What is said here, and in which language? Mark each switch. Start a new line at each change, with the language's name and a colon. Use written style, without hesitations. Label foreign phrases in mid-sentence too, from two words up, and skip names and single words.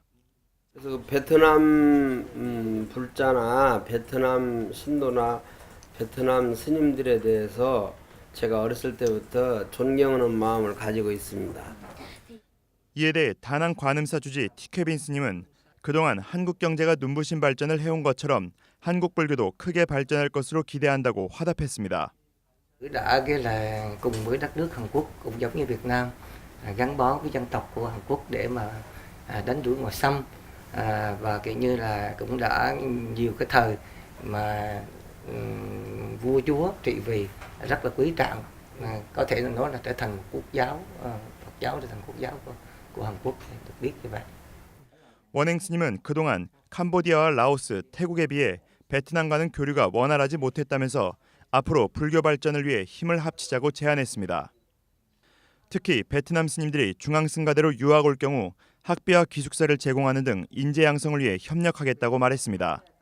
Korean: 그래서 베트남 불자나 베트남 신도나 베트남 스님들에 대해서 제가 어렸을 때부터 존경하는 마음을 가지고 있습니다. 이에 대해 다낭 관음사 주지 티케빈 스님은 그동안 한국 경제가 눈부신 발전을 해온 것처럼 한국 불교도 크게 발전할 것으로 기대한다고 화답했습니다.
Vietnamese: Đã cái là cùng với đất nước Hàn Quốc cũng giống như Việt Nam gắn bó với dân tộc của Hàn Quốc để mà đánh đuổi ngoại xâm và kiểu như là cũng đã nhiều cái thời mà vua chúa trị vì rất là quý trọng, có thể là nói là trở thành quốc giáo, Phật giáo trở thành quốc giáo của Hàn Quốc được biết như vậy.
Korean: 원행 스님은 그동안 캄보디아와 라오스, 태국에 비해 베트남과는 교류가 원활하지 못했다면서 앞으로 불교 발전을 위해 힘을 합치자고 제안했습니다. 특히 베트남 스님들이 중앙승가대로 유학 올 경우 학비와 기숙사를 제공하는 등 인재 양성을 위해 협력하겠다고 말했습니다.